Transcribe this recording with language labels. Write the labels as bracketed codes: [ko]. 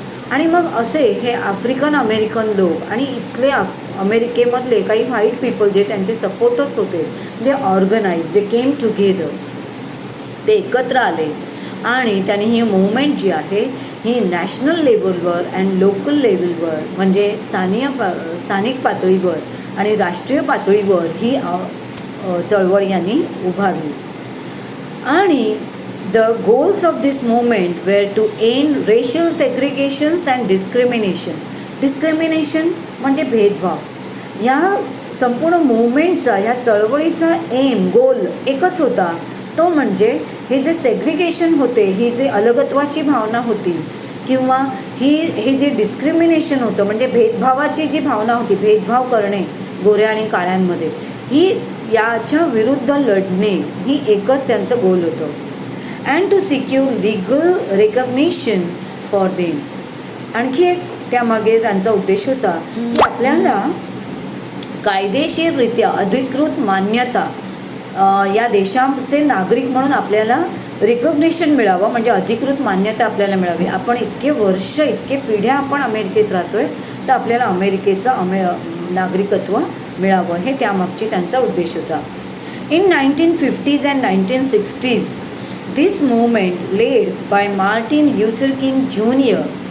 [mr] आणि मग असे हे आफ्रिकन अमेरिकन लोक आणि इथले अमेरिकेमधले काही व्हाईट पीपल जे त्यांचे सपोर्टर्स होते, [en] they organise, they came together, [mr] ते एकत्र आले आणि त्यांनी ही मूवमेंट जी आहे ही नॅशनल लेवलवर अँड लोकल लेवलवर, म्हणजे स्थानिक पातळीवर आणि राष्ट्रीय पातळीवर ही चळवळ यांनी उभारली. आणि [en] the goals of this movement were to end racial segregations and discrimination. [mr] Discrimination म्हणजे भेदभाव. या संपूर्ण मूवमेंटचा, ह्या चळवळीचा एम, गोल एकच होता, तो म्हणजे हे जे सेग्रिगेशन होते, ही जे अलगत्वाची भावना होती किंवा हे जे डिस्क्रिमिनेशन होतं म्हणजे भेदभावाची जी भावना होती, भेदभाव करणे गोऱ्या आणि काळ्यांमध्ये, ही याच्या विरुद्ध लढणे ही एकच त्यांचं गोल होतं. [en] And to secure legal recognition for them. [mr] आणखी एक त्यामागे त्यांचा उद्देश होता की आपल्याला कायदेशीररित्या अधिकृत मान्यता या देशाचे नागरिक म्हणून आपल्याला रिकग्निशन मिळावं, म्हणजे अधिकृत मान्यता आपल्याला मिळावी. आपण इतके वर्ष, इतके पिढ्या आपण अमेरिकेत राहतो आहे, तर आपल्याला अमेरिकेचं नागरिकत्व मिळावं, हे त्यामागची त्यांचा उद्देश होता. [en] In 1950s and 1960s this movement led by Martin Luther King Jr.